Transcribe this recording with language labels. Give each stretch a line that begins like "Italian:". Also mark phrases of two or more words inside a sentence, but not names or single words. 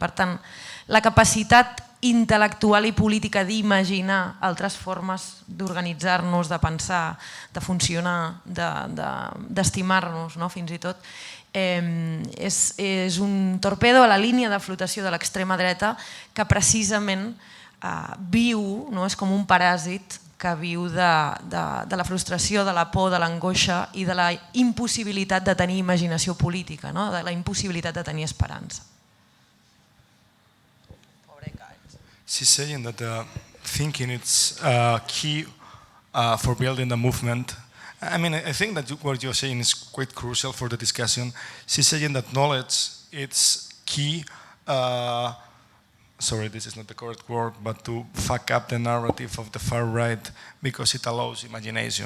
Catalan: Per tant, la capacitat intel·lectual i política d'imaginar altres formes d'organitzar-nos, de pensar, de funcionar, d'estimar-nos, fins i tot, és un torpedo a la línia de flotació de l'extrema dreta que precisament viu, és com un paràsit que viu de la frustració, de la por, de l'angoixa i de la impossibilitat de tenir imaginació política, de la impossibilitat de tenir esperança.
English: She's saying that thinking is key for building the movement. I mean, I think that what you're saying is quite crucial for the discussion. She's saying that knowledge is key, sorry, this is not the correct word, but to fuck up the narrative of the far right because it allows imagination.